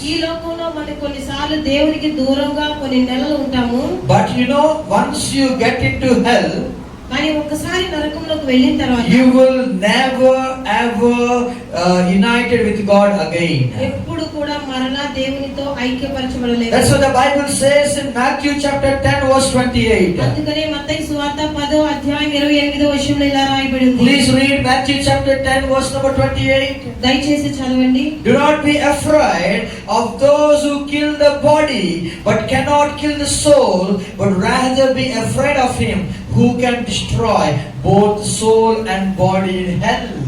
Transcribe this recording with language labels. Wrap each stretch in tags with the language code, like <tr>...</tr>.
<te>ఈ లోకంలో మనం కొన్నిసార్లు దేవునికి దూరంగా కొన్ని నెలలు ఉంటాము.</te> <en>But you know, once you get into hell,</en> <te>కానీ ఒక్కసారి నరకంలోకి వెళ్ళిన తర్వాత</te> <en>you will never ever united with God again.</en> <te>ఎప్పుడు కూడా మరలా దేవునితో ఐక్యపరచబడలేదు.</te> <en>That's what the Bible says in Matthew chapter 10 verse 28.</en> <te>అందుకనే మత్తయి సువార్త 10వ అధ్యాయం 28వ వచనంలో ఇలా రాయబడి ఉంది.</te> <en>Please read Matthew chapter 10 verse number 28.</en> <te>దయచేసి చదవండి.</te> <en>Do not be afraid of those who kill the body but cannot kill the soul, but rather be afraid of him who can destroy both soul and body in hell.</en>